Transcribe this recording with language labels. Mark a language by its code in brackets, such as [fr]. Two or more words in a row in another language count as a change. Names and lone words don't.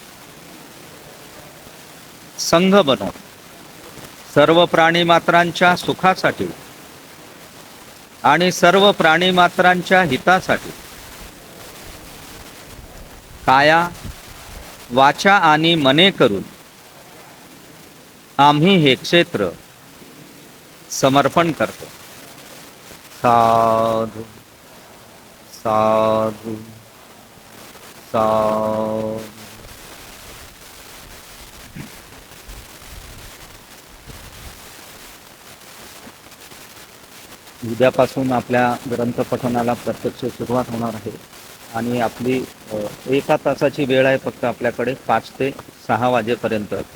[mr] संघ बनवत सर्व प्राणीमात्रांच्या सुखासाठी आणि सर्व प्राणीमात्रांच्या हितासाठी काया, वाचा आणि मने करून आम्ही हे क्षेत्र समर्पण करतो. [pi] साधू साधु साधु. [mr] उद्यापासून आपल्या ग्रंथपठनाला प्रत्यक्ष सुरुवात होणार आहे आणि आपली एका तासाची वेळ आहे फक्त आपल्याकडे 5 ते 6 वाजेपर्यंत.